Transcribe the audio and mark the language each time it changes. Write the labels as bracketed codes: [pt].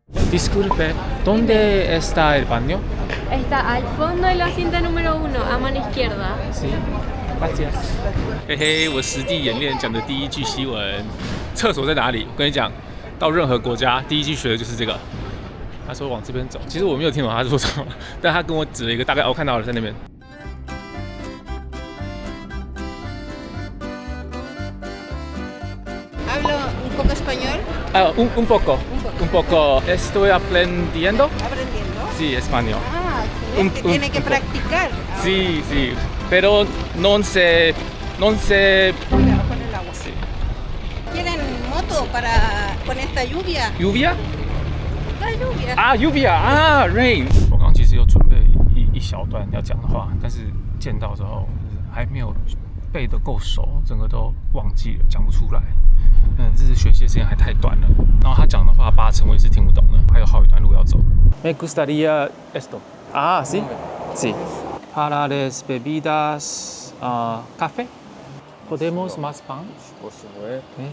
[es] Disculpe, ¿dónde está el baño? Está al fondo de la cinta número 1, a mano izquierda. Sí, gracias. [zh] 嘿嘿，我实地演练讲的第一句西文，厕所在哪里？我跟你讲，到任何国家第一句学的就是这个。他说往这边走，其实我没有听懂他说什么，但他跟我指了一个大概，我看到了在那边。 [es] ¿Hablo un poco español? Un poco. Un poco. Estoy aprendiendo. ¿Aprendiendo? Sí, español. Ah, excelente. Tiene que practicar. Sí, sí. Pero no sé. Cuidado con el agua. Sí. ¿Quieren moto para con esta lluvia? ¿Lluvia? La lluvia. [zh] 啊 ，lluvia 啊 ，rain。我刚刚其实有准备一小段要讲的话，但是见到之后还没有背得够熟，整个都忘记了，讲不出来。这是学习的时间还太短了。然后他讲的话80%我也是听不懂的，还有好一段路要走。 [es] Me gustaría esto. Ah, sí, sí. Para las bebidas, café. Podemos más pan? Por supuesto.